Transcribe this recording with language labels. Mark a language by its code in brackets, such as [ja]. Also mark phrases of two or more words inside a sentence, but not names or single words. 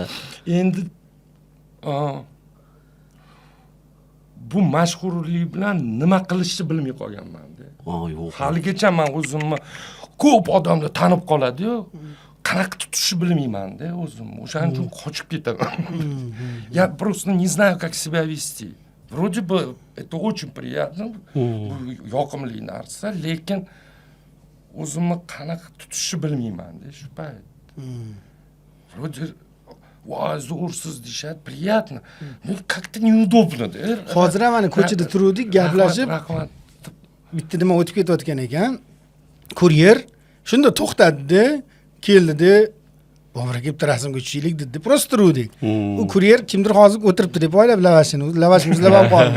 [uz] Endi bu mashhurlik bilan nima qilishni bilmay qolganman-da. Yo'q. Haligacha men o'zimni ko'p odamlar tanib qoladi-yu, qanaqa tutishni bilmayman-da o'zim. O'shaning uchun qochib ketaman. [ru] Я просто не знаю, как себя вести. Вроде бы это очень приятно, [uz] yoqimli narsa, lekin o'zimni qanaqa tutishni bilmayman-da shu payt. Вроде zo'rsiz deyishadi, [ru] приятно. Но как-то неудобно-da. [uz] Hozir ham mana ko'chada turdik, gaplashib, Rahmat. bitta nima o'tib ketayotgan ekan. Kuryer shunda to'xtadi, keldi-da, "Bobur aka, bitta rasmga tushaylik" dedi. Prosta turdik. U kuryer kimdir hozir o'tiribdi deb o'ylab lavashimizni olib qoldi.